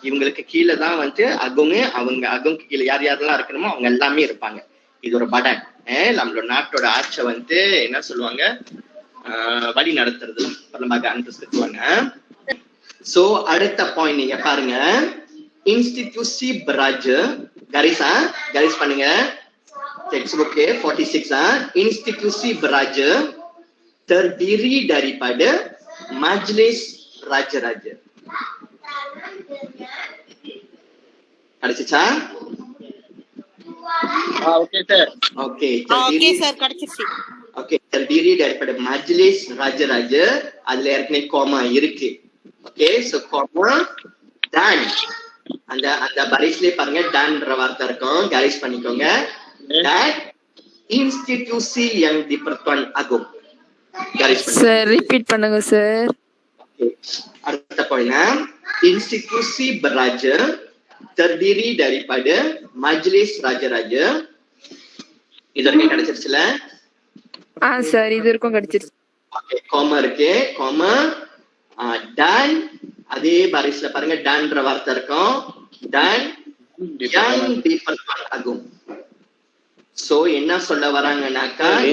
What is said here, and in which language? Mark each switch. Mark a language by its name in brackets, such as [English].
[Tamil] இவங்களுக்கு கீழே தான் வந்து அகோங்க கீழே யார் யாரெல்லாம் இருக்கணுமோ அவங்க எல்லாமே இருப்பாங்க. இது ஒரு படன். நம்மளோட நாட்டோட ஆட்சியை வந்து என்ன சொல்லுவாங்க, வழி நடத்துறது [Malay] perlembagaan persekutuan. [Tamil] சோ அடுத்த பாயிண்ட் நீங்க பாருங்க, [Malay] institusi beraja. [Tamil] garis பண்ணுங்க. [English] Text book [Malay] 46 institusi beraja terdiri daripada majlis raja-raja. [Tamil] கிடைச்சிச்சா? Okay sir. Okay sir, கிடைச்சிருச்சு. [Malay] ஓகே, terdiri daripada majlis raja-raja. [Tamil] அதுல ஏற்கனவே கோமா இருக்கு. ஓகே, சோ கோமா dan அந்த barisல பாருங்க, danன்ற வார்த்தை இருக்கும், garis பண்ணிக்கோங்க. [Malay] dan institusi yang di Pertuan Agong. garis பண்ணுங்க [Tamil] சார். ரிப்பீட் பண்ணுங்க சார். [Malay] ஓகே, [Tamil] அடுத்த point, [Malay] institusi beraja terdiri daripada majlis raja-raja. [Tamil] இது வரைக்கும் கிடைச்சிருச்சுல? சார், இது வரைக்கும் கிடைச்சிருச்சு. ஓகே, கோமா இருக்கு, கோமா dan அதே barisல பாருங்க, danன்ற வார்த்தை இருக்கும், [Malay] dan yang di Pertuan Agong. [Tamil] So என்ன சொல்ல வராங்கனாக்கா,